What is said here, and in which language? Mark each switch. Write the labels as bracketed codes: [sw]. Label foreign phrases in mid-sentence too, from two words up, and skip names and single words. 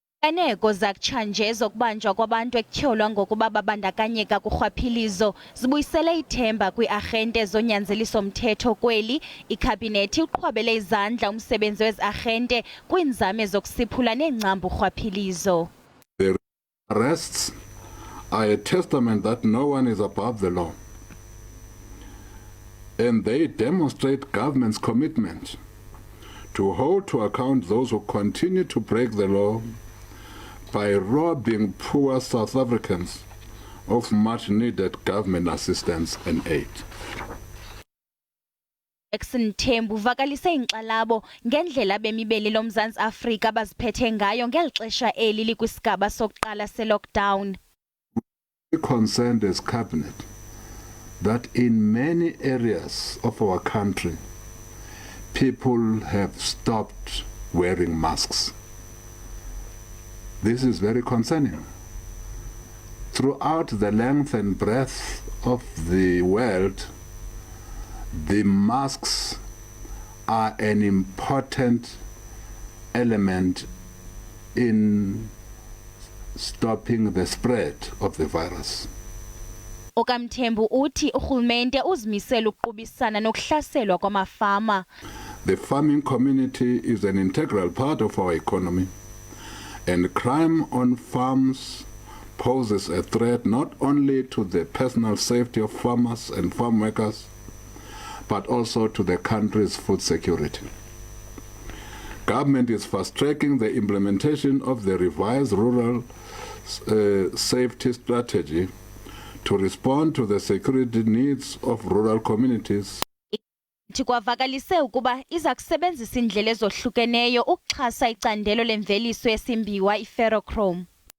[xh] Iziganeko zakutshanje zokubanjwa kwabantu ekutyholwa ngokuba babandakanyeka kurhwaphilizo zibuyisele ithemba kwi-arhente zonyanzeliso-mthetho kweli. Ikhabhinethi uqhwabele izandla umsebenzi wezi-arhente kwiinzame zokusiphula neengcambu urhwaphilizo. [en] The arrests are a testament that no one is above the law, and they demonstrate government's commitment to hold to account those who continue to break the law by robbing poor South Africans of much-needed government assistance and aid. [xh] Jackson Mthembu uvakalise inkxalabo ngendlela bemibeli loMzantsi Afrika abaziphethe ngayo ngeli xesha eli likwisigaba sokuqala se-lockdown. [en] We are concerned as Cabinet that in many areas of our country, people have stopped wearing masks. This is very concerning. Throughout the length and breadth of the world, the masks are an important element in stopping the spread of the virus. [xh] Mthembu uthi urhulumente uzimisele ukuqubisana nokuhlaselwa kwamafama. [en] The farming community is an integral part of our economy, and crime on farms poses a threat not only to the personal safety of farmers and farm workers, but also to the country's food security. Government is fast-tracking the implementation of the revised rural safety strategy to respond to the security needs of rural communities. [xh] Kwavakalise ukuba iza kusebenzisa indlela ezohlukeneyo ukuxhasa icandelo lemveliso yesimbiwa iferrochrome.